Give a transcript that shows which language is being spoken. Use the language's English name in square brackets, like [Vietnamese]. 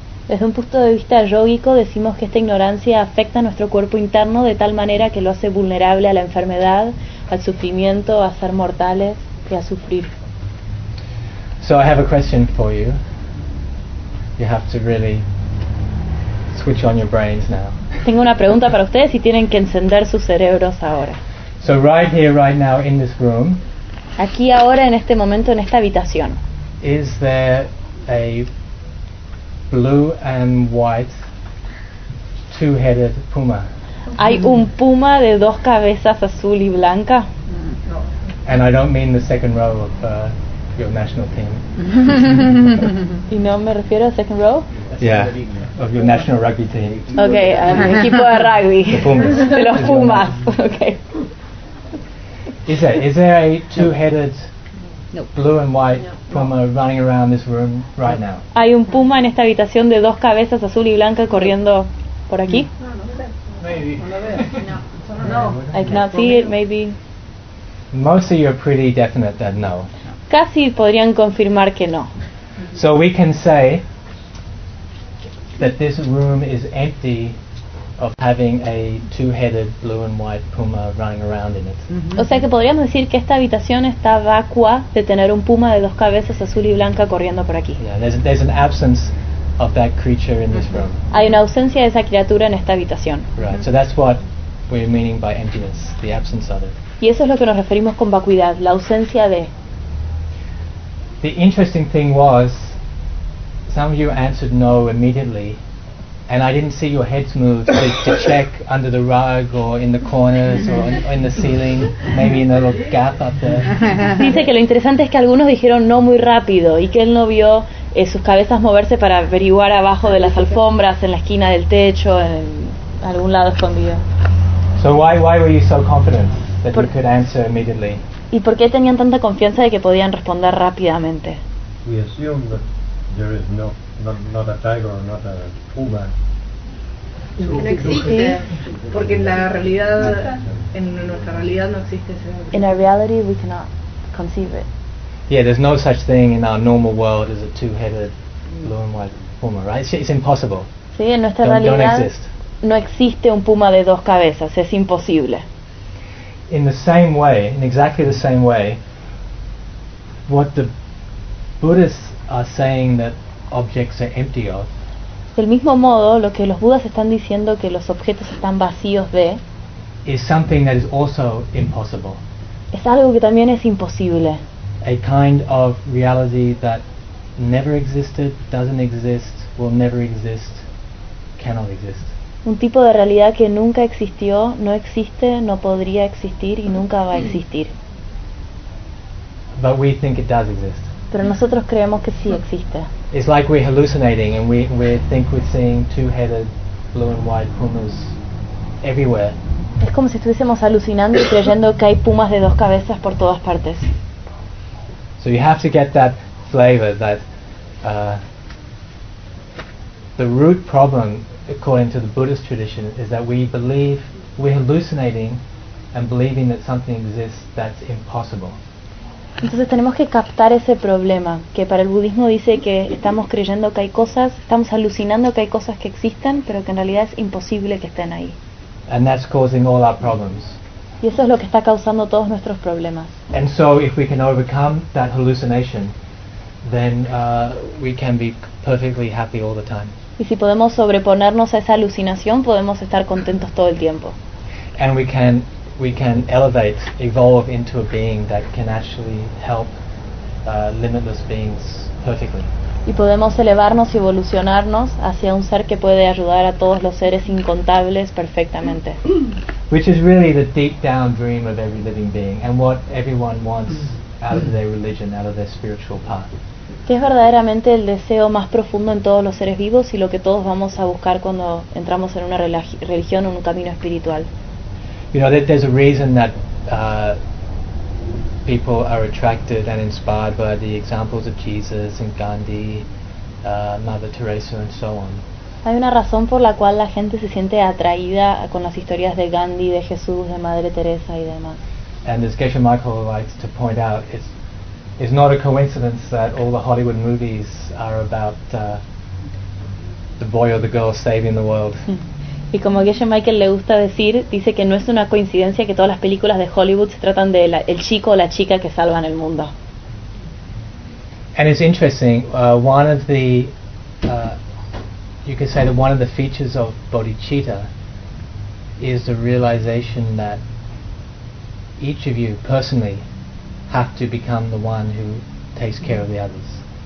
[Spanish] Desde un punto de vista yógico decimos que esta ignorancia afecta a nuestro cuerpo interno de tal manera que lo hace vulnerable a la enfermedad, al sufrimiento, a ser mortales y a sufrir. [English] So I have a question for you. You have to really switch on your brains now. [Spanish] Tengo una pregunta para ustedes y tienen que encender sus cerebros ahora. [English] So right here, right now, in this room. [Spanish] Aquí ahora, en este momento, en esta habitación. [English] Is there a blue and white two-headed puma? [Spanish] ¿Hay un puma de dos cabezas azul y blanca? No. [English] And I don't mean the second row of your national team. [Spanish] ¿Y no me refiero a [English] second row? Yeah, of your national rugby team. [Spanish] Okay, el equipo de rugby. [English] The Pumas. [Spanish] De los Pumas, okay. [English] Is there a two-headed blue and white puma running around this room right now? [Spanish] Hay un puma en esta habitación de dos cabezas azul y blanca corriendo por aquí. [English] Maybe. No. I cannot see it. Maybe. Most of you are pretty definite that no. [Spanish] Casi podrían confirmar que no. [English] So we can say that this room is empty of having a two-headed blue and white puma running around in it. [Spanish] Mm-hmm. O sea que podríamos decir que esta habitación está vacua de tener un puma de dos cabezas azul y blanca corriendo por aquí. [English] Yeah, there's an absence of that creature in this room. [Spanish] Hay una ausencia de esa criatura en esta habitación. [English] Right, so that's what we're meaning by emptiness, the absence of it. [Spanish] Y eso es lo que nos referimos con vacuidad, la ausencia de. [English] The interesting thing was, some of you answered no immediately. And I didn't see your heads move to check under the rug or in the corners or in the ceiling, maybe in a little gap up there. [Spanish] Dice que lo interesante es que algunos dijeron no muy rápido y que él no vio sus cabezas moverse para averiguar abajo de las alfombras, en la esquina del techo, en algún lado escondido. [English] So why were you so confident that you could answer immediately? [Spanish] ¿Y por qué tenían tanta confianza de que podían responder rápidamente? [English] We assumed that there is no. Not a tiger, not a puma. [Spanish] No existe, porque en nuestra realidad no existe ese. [English] In our reality, we cannot conceive it. Yeah, there's no such thing in our normal world as a two-headed blue and white puma, right? It's impossible. [Spanish] Sí, en nuestra realidad [English] don't exist. [Spanish] No existe un puma de dos cabezas. Es imposible. [English] In the same way, in exactly the same way, what the Buddhists are saying that objects are empty of. [Spanish] Del mismo modo, lo que los budas están diciendo que los objetos están vacíos de [English] is something that is also impossible. [Spanish] Es algo que también es imposible. [English] A kind of reality that never existed, doesn't exist, will never exist, cannot exist. [Spanish] Un tipo de realidad que nunca existió, no existe, no podría existir y nunca va a existir. [English] But we think it does exist. [Spanish] Pero nosotros creemos que sí existe. [English] It's like we're hallucinating and we think we're seeing two-headed blue and white pumas everywhere. [Spanish] Es como si estuviésemos alucinando y creyendo que hay pumas de dos cabezas por todas partes. [English] So you have to get that flavor that the root problem, according to the Buddhist tradition, is that we believe we're hallucinating and believing that something exists that's impossible. [Spanish] Entonces tenemos que captar ese problema, que para el budismo dice que estamos creyendo que hay cosas, estamos alucinando que hay cosas que existen, pero que en realidad es imposible que estén ahí. [English] And that's causing all our problems. [Spanish] Y eso es lo que está causando todos nuestros problemas. [English] And so if we can overcome that hallucination, then we can be perfectly happy all the time. [Spanish] Y si podemos sobreponernos a esa alucinación, podemos estar contentos todo el tiempo. [English] And we can elevate, evolve into a being that can actually help limitless beings perfectly. [Spanish] Y podemos elevarnos y evolucionarnos hacia un ser que puede ayudar a todos los seres incontables perfectamente. [English] Which is really the deep down dream of every living being and what everyone wants out of their religion, out of their spiritual path. [Spanish] Que es verdaderamente el deseo más profundo en todos los seres vivos y lo que todos vamos a buscar cuando entramos en una religión o un camino espiritual. [English] You know, there's a reason that people are attracted and inspired by the examples of Jesus and Gandhi, Mother Teresa, and so on. [Spanish] Hay una razón por la cual la gente se siente atraída con las historias de Gandhi, de Jesús, de Madre Teresa y demás. [English] And as Geshe Michael likes to point out, it's not a coincidence that all the Hollywood movies are about the boy or the girl saving the world. [Spanish] Y como Geshe Michael le gusta decir, dice que no es una coincidencia que todas las películas de Hollywood se tratan de el chico o la chica que salvan el mundo. [English] And it's interesting, one of the you could say that one of the features of bodhicitta is the realization that each of you personally have to become the one who takes care of the others.